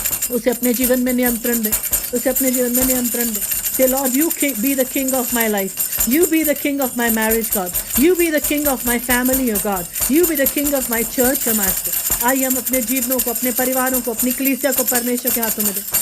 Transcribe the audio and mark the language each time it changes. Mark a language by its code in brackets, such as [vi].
[hi] उसे अपने जीवन में नियंत्रण दे. उसे अपने जीवन में नियंत्रण दे. [en] Say, Lord, you be the king of my life. You be the king of my marriage, God. You be the king of my family, oh God. You be the king of my church, oh Master. [hi] आइए हम अपने जीवनों को, अपने परिवारों को, अपनी कलीसिया को परमेश्वर के हाथों में दें.